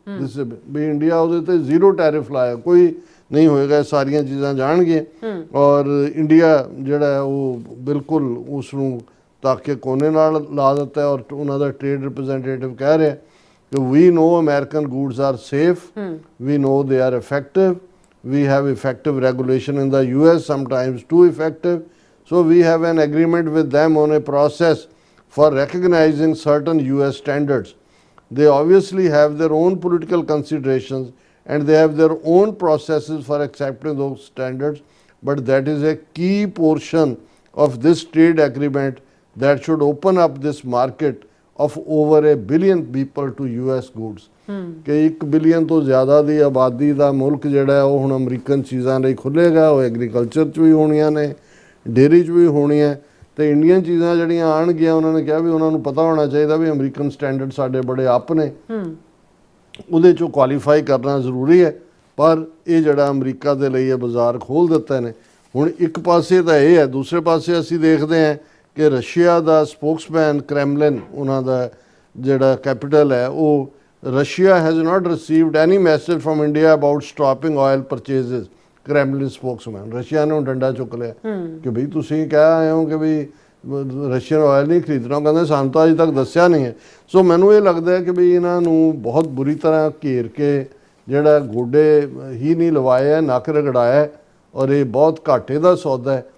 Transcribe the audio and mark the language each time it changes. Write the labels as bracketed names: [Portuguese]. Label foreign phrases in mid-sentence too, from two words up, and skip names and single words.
[Punjabi] ਵੀ ਇੰਡੀਆ ਉਹਦੇ ਤੇ 0 ਟੈਰਿਫ ਲਾਇਆ, ਕੋਈ ਨਹੀਂ ਹੋਏਗਾ, ਸਾਰੀਆਂ ਚੀਜ਼ਾਂ ਜਾਣਗੀਆਂ। ਔਰ ਇੰਡੀਆ ਜਿਹੜਾ ਉਹ ਬਿਲਕੁਲ ਉਸ ਨੂੰ ਤਾਕੇ ਕੋਨੇ ਨਾਲ ਲਾ ਦਿੱਤਾ। ਔਰ ਉਹਨਾਂ ਦਾ [English] trade representative [Punjabi] ਕਹਿ ਰਿਹਾ ਕਿ [English] we know American goods are safe, we know they are effective, we have effective regulation in the US, sometimes too effective. So we have an agreement with them on a process for recognizing certain US standards. They obviously have their own political considerations and they have their own processes for accepting those standards, but that is a key portion of this trade agreement that should open up this market of over 1 billion people to US goods. [Punjabi] ਕਿ 1 ਬਿਲੀਅਨ ਤੋਂ ਜ਼ਿਆਦਾ ਦੀ ਆਬਾਦੀ ਦਾ ਮੁਲਕ ਜਿਹੜਾ ਹੈ ਉਹ ਹੁਣ ਅਮਰੀਕਨ ਚੀਜ਼ਾਂ ਲਈ ਖੁੱਲ੍ਹੇਗਾ। ਉਹ ਐਗਰੀਕਲਚਰ 'ਚ ਵੀ ਹੋਣੀਆਂ ਨੇ, ਡੇਅਰੀ 'ਚ ਵੀ ਹੋਣੀਆਂ, ਤੇ ਇੰਡੀਅਨ ਚੀਜ਼ਾਂ ਜਿਹੜੀਆਂ ਆਉਣਗੀਆਂ ਉਹਨਾਂ ਨੇ ਕਿਹਾ ਵੀ ਉਹਨਾਂ ਨੂੰ ਪਤਾ ਹੋਣਾ ਚਾਹੀਦਾ ਵੀ [English] American standard [Punjabi] ਸਾਡੇ ਬੜੇ ਅੱਪ ਨੇ, ਉਹਦੇ 'ਚੋਂ ਕੁਆਲੀਫਾਈ ਕਰਨਾ ਜ਼ਰੂਰੀ ਹੈ। ਪਰ ਇਹ ਜਿਹੜਾ ਅਮਰੀਕਾ ਦੇ ਲਈ ਇਹ ਬਾਜ਼ਾਰ ਖੋਲ੍ਹ ਦਿੱਤੇ ਨੇ। ਹੁਣ ਇੱਕ ਪਾਸੇ ਤਾਂ ਇਹ ਹੈ, ਦੂਸਰੇ ਪਾਸੇ ਅਸੀਂ ਦੇਖਦੇ ਹਾਂ ਕਿ ਰਸ਼ੀਆ ਦਾ ਸਪੋਕਸਮੈਨ ਕ੍ਰੈਮਲਿਨ, ਉਹਨਾਂ ਦਾ ਜਿਹੜਾ ਕੈਪੀਟਲ ਹੈ, ਉਹ [English] Russia has not received any message from India about stopping oil purchases. [Punjabi] Kremlin spokesman ਰਸ਼ੀਆ ਨੇ ਡੰਡਾ ਚੁੱਕ ਲਿਆ ਕਿ ਬਈ ਤੁਸੀਂ ਕਹਿ ਆਏ ਹੋ ਕਿ ਵੀ [English] Russian oil [Punjabi] ਨਹੀਂ ਖਰੀਦਣਾ, ਕਹਿੰਦੇ ਸਾਨੂੰ ਤਾਂ ਅਜੇ ਤੱਕ ਦੱਸਿਆ ਨਹੀਂ ਹੈ। ਸੋ ਮੈਨੂੰ ਇਹ ਲੱਗਦਾ ਹੈ ਕਿ ਵੀ ਇਹਨਾਂ ਨੂੰ ਬਹੁਤ ਬੁਰੀ ਤਰ੍ਹਾਂ ਘੇਰ ਕੇ ਜਿਹੜਾ ਗੋਡੇ ਹੀ ਨਹੀਂ ਲਵਾਏ ਹੈ, ਨੱਕ ਰਗੜਾਇਆ, ਔਰ ਇਹ ਬਹੁਤ ਘਾਟੇ ਦਾ ਸੌਦਾ ਹੈ।